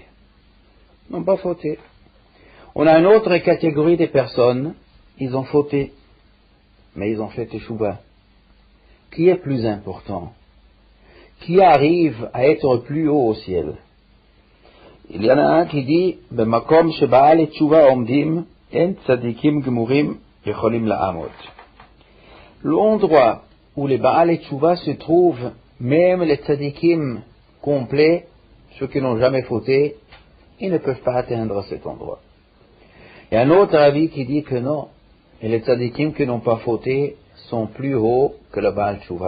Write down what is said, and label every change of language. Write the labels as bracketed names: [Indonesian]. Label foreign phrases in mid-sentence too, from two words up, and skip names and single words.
[French] Ils n'ont pas fauté. On a une autre catégorie de personnes, ils ont fauté, mais ils ont fait Teshuvah. Qui est plus important? Qui arrive à être plus haut au ciel? Il y en a un qui dit, [Hebrew] במקום שבעלי תשובה עומדים אין צדיקים גמורים יכולים לעמוד. [French] L'endroit où les [Hebrew] בעלי תשובה [French] se trouvent, même les tzadikim complets, ceux qui n'ont jamais fauté, ils ne peuvent pas atteindre cet endroit. Il y a un autre avis qui dit que non, et les tzadikim qui n'ont pas fauté sont plus hauts que le [Hebrew] בעל תשובה.